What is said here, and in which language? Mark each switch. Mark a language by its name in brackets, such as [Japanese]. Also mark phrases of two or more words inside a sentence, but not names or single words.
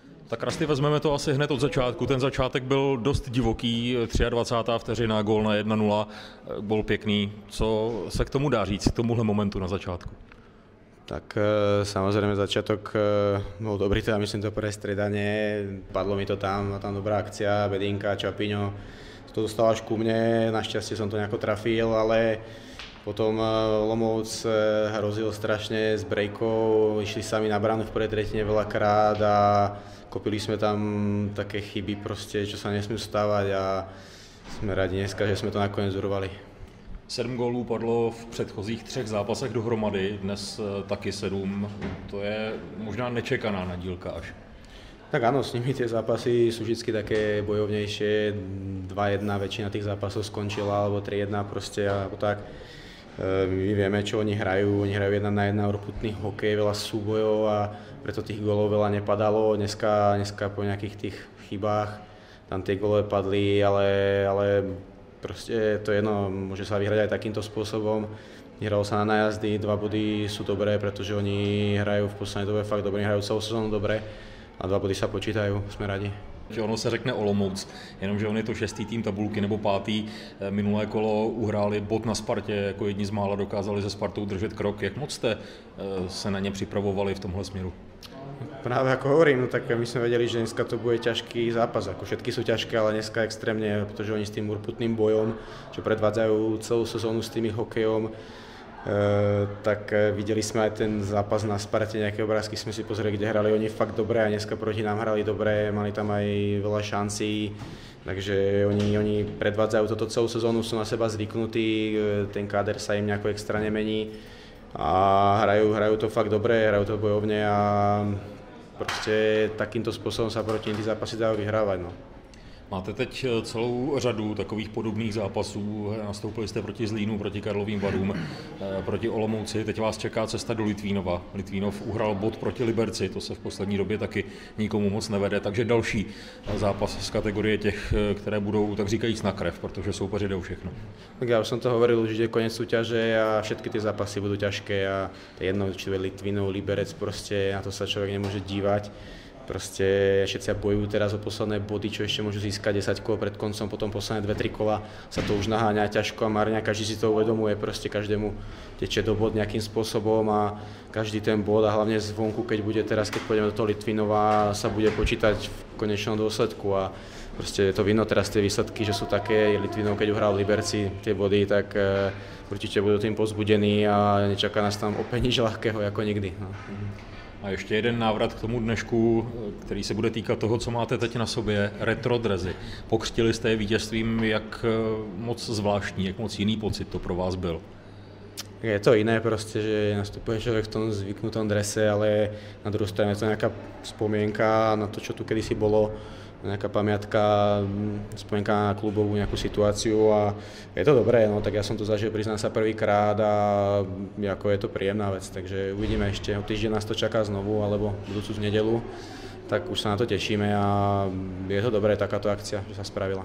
[Czech] Tak Rasty, vezmeme to asi hned od začátku. Ten začátek byl dost divoký, 23. vteřina, gól na 1-0, byl pěkný. Co se k tomu dá říct, k tomuhle momentu na začátku? [Slovak] Tak samozrejme začiatok bol dobrý, teda myslím to prvé stredanie, padlo mi to tam dobrá akcia, Bedinka, Čapiňo, to dostal až ku mne, našťastie som to nejako trafil, ale potom Olomouc hrozil strašne s brejkou, išli sami na bránu v prvej tretine veľakrát a kopili sme tam také chyby proste, čo sa nesmú stávať a sme radi dneska, že sme to nakoniec urvali. [Czech] 7 gólů padlo v předchozích 3 zápasech dohromady, dnes taky 7. To je možná nečekaná nadílka až. [Slovak] Tak áno, s nimi tie zápasy sú vždy také bojovnejšie, 2-1 väčšina tých zápasov skončila, alebo 3-1 proste, alebo tak. My vieme, čo oni hrajú 1 na 1 urputný hokej, veľa súbojov a preto tých gólov veľa nepadalo. Dneska po nejakých tých chybách tam tie gólové padli, ale proste to jedno, môže sa vyhrať aj takýmto spôsobom. Hralo sa na nájazdy, 2 body sú dobré, pretože oni hrajú v poslednej dobe fakt dobre, hrajú celou sezónu dobre a 2 body sa počítajú, sme radi. [Czech] Že ono se řekne Olomouc, jenomže on je to 6. tým tabulky nebo 5. Minulé kolo uhráli bod na Spartě, jako jedni z mála dokázali se Spartou držet krok. Jak moc jste se na ně připravovali v tomhle směru? [Slovak] Práve ako hovorím, no tak my sme vedeli, že dneska to bude ťažký zápas, ako všetky sú ťažké, ale dneska extrémne, pretože oni s tým urputným bojom, čo predvádzajú celú sezónu s tým hokejom, tak videli sme aj ten zápas na Sparte, nejaké obrázky sme si pozreli, kde hrali oni fakt dobre a dneska proti nám hrali dobre, mali tam aj veľa šancí, takže oni predvádzajú toto celú sezónu, sú na seba zvyknutí, ten káder sa im nejako extra nemení a hrajú to fakt dobre, hrajú to bojovne a proste takýmto spôsobom sa proti tým zápasy dajú vyhrávať. [Czech] No. Máte teď celou řadu takových podobných zápasů. Nastoupili jste proti Zlínu, proti Karlovým Varům, proti Olomouci. Teď vás čeká cesta do Litvínova. Litvínov uhrál bod proti Liberci, to se v poslední době taky nikomu moc nevede. Takže další zápas z kategorie těch, které budou, tak říkajíc, na krev, protože soupeři jdou všechno. [Slovak] Tak ja už som to hovoril, že je koniec súťaže a všetky tie zápasy budú ťažké a to jedno, či je Litvínov, Liberec, proste na to sa človek nemôže dívať. Proste všetci bojujú teraz o posledné body, čo ešte môžu získať 10 kôl pred koncom, potom posledné 2-3 kola sa to už naháňa ťažko a marne, každý si to uvedomuje, proste každému teče do bod nejakým spôsobom a každý ten bod a hlavne zvonku, keď bude teraz, keď pôjdeme do toho Litvínova, sa bude počítať v konečnom dôsledku a proste je to vidno teraz tie výsledky, že sú také, Litvínov keď uhral Liberci tie body, tak určite budú tým povzbudení a nečaká nás tam opäť nič ľahkého ako nikdy. [Czech] No. A ještě jeden návrat k tomu dnešku, který se bude týkat toho, co máte teď na sobě, retro drezy. Pokřtili jste je vítězstvím, jak moc zvláštní, jak moc jiný pocit to pro vás byl? [Slovak] Je to iné proste, že nastupuje človek v tom zvyknutom drese, ale na druhú stranu je to nejaká spomienka na to, čo tu kedysi bolo, nejaká pamiatka, spomienka na klubovú nejakú situáciu a je to dobré, no tak ja som to zažil, priznám sa, prvýkrát a ako je to príjemná vec, takže uvidíme ešte, o týždeň nás to čaká znovu, alebo budúcu v nedelu, tak už sa na to tešíme a je to dobré takáto akcia, že sa spravila.